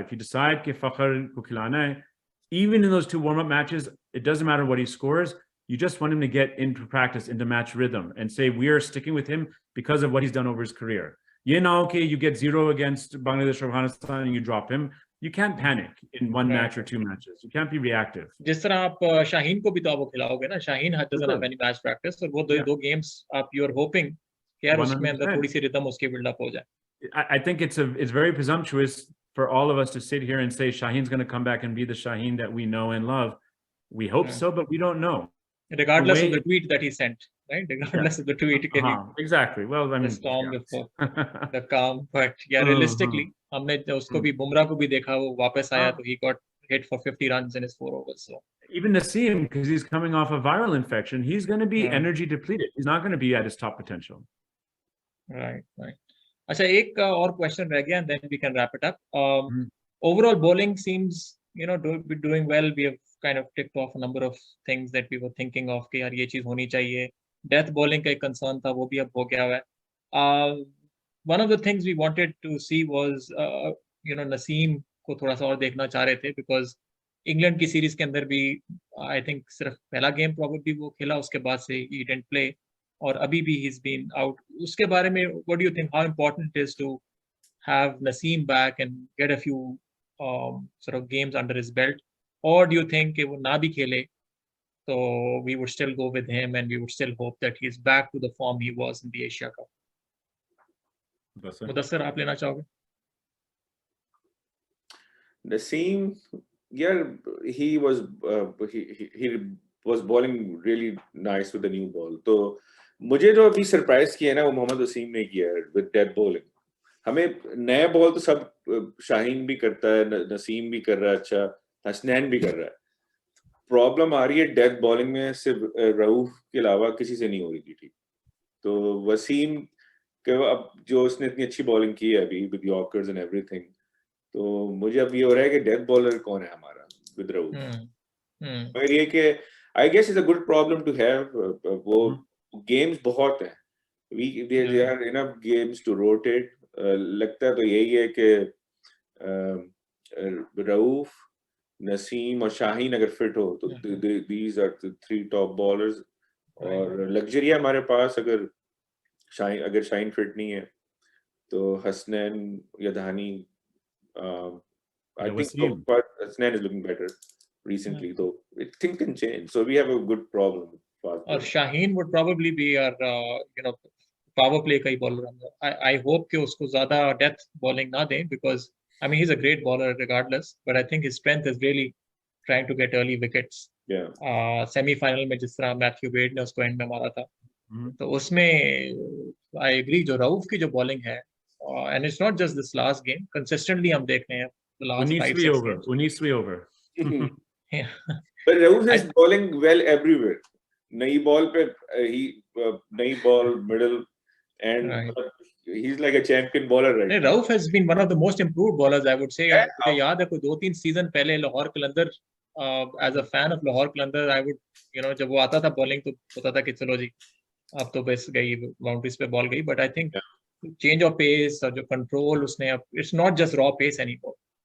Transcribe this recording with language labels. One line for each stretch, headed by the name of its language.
English: If you decide
Hindi: कि Fakhar को खिलाना है,
English: even in those 2 warm-up matches, it doesn't matter what he scores. You just want him to get into practice, into match rhythm, and say we are sticking with him because of what he's done over his career. You know, okay, you get 0 against Bangladesh or Afghanistan and you drop him. You can't panic in 1 match or 2 matches. You can't be reactive.
Hindi: जिस तरह आप शाहीन को भी तो आप खिलाओगे ना. Shaheen
English: doesn't have any match practice,
Hindi: और वो दो games आप
English: you are hoping
Hindi: कि यार उसमें अंदर थोड़ी सी rhythm उसकी build up हो जाए.
English: I think it's very presumptuous for all of us to sit here and say Shaheen's going to come back and be the Shaheen that we know and love. We hope so, but we don't know. Regardless of the tweet that he sent, right? Regardless of the tweet. Exactly. Well, I mean, the storm before the calm, but yeah, realistically,
Hindi: हमने उसको भी बुमराह को भी देखा, वो वापस आया तो
English: he got hit for 50 runs in his 4 overs. So even Naseem, because he's coming off a viral infection, he's going to be energy depleted. He's not going to be at his top potential. Right.
Hindi: अच्छा, एक और question रह गया,
English: and then we can wrap it up. Overall bowling seems, doing well. We have kind of ticked off a number of things that we were thinking of
Hindi: कि यार ये चीज होनी चाहिए. Death bowling का एक concern था, वो भी अब हो गया है.
English: One of the things we wanted to see was
Hindi: Naseem को थोड़ा सा और देखना चाह रहे थे, because इंग्लैंड की सीरीज के अंदर भी I think सिर्फ पहला गेम probably वो खेला, उसके बाद से
English: he didn't play,
Hindi: और अभी भी he's been out. उसके बारे में
English: what do you think, how important it is to have Naseem back and get a few sort of games under his belt? Or do you think
Hindi: कि वो ना भी खेले तो
English: we would still go with him and we would still hope that he's back to the form he was in the Asia Cup?
Hindi: Mudassir, आप लेना चाहोगे?
English: Naseem, yeah, he was bowling really nice with the new ball.
Hindi: तो मुझे जो अभी surprise किया है ना, वो मोहम्मद वसीम ने किया है
English: with dead bowling.
Hindi: हमें नया बॉल तो सब शाहीन भी करता है, नसीम भी कर रहा है, अच्छा हसनैन भी कर रहा है. प्रॉब्लम आ रही है डेथ बॉलिंग में, सिर्फ रऊफ के अलावा किसी से नहीं हो रही थी ठीक. तो वसीम के अब जो उसने इतनी अच्छी बॉलिंग की है अभी
English: with yorkers and everything,
Hindi: तो मुझे अब ये हो रहा है कि डेथ बॉलर कौन है हमारा विद रऊफ. मगर ये कि
English: I guess is a good problem to have.
Hindi: वो गेम्स बहुत हैं,
English: There are enough games to rotate.
Hindi: लगता है तो यही है कि रऊफ, नसीम और शाहीन अगर फिट हो तो
English: these are the 3 top bowlers.
Hindi: और लग्जरी है हमारे पास, अगर शाहीन फिट नहीं है तो हसनैन या धानी.
English: I think so far Hasnan is looking better recently, though things can change, so we have a good problem.
Hindi: और Shaheen
English: would probably be our power play
Hindi: का ही
English: bowler. I hope
Hindi: कि उसको ज़्यादा death bowling ना दें,
English: because I mean he's a great bowler regardless, but I think his strength is really trying to get early wickets. Yeah.
Hindi: Semi-final में जिस तरह Matthew Wade ने उसको एंड में मारा था, तो उसमें I agree जो रऊफ की जो bowling है,
English: and it's not just this last game,
Hindi: consistently हम देख रहे हैं
English: the last 5-6 games. Who needs to be over. Yeah. But Rauf is bowling well everywhere.
Hindi: Nayi ball pe nayi ball middle and
English: Right. he's like a champion bowler right now. Rauf has been one of the most improved bowlers, I would say.
Hindi: मुझे याद है कोई 2-3 season पहले लाहौर कलंदर,
English: as a fan of Lahore Qalandar, I would,
Hindi: जब वो आता था bowling तो होता था कि चलो जी अब तो बस गई बाउंड्रीज पे बॉल गई.
English: But I think change of pace
Hindi: और जो control उसने अब,
English: it's not just raw pace anymore.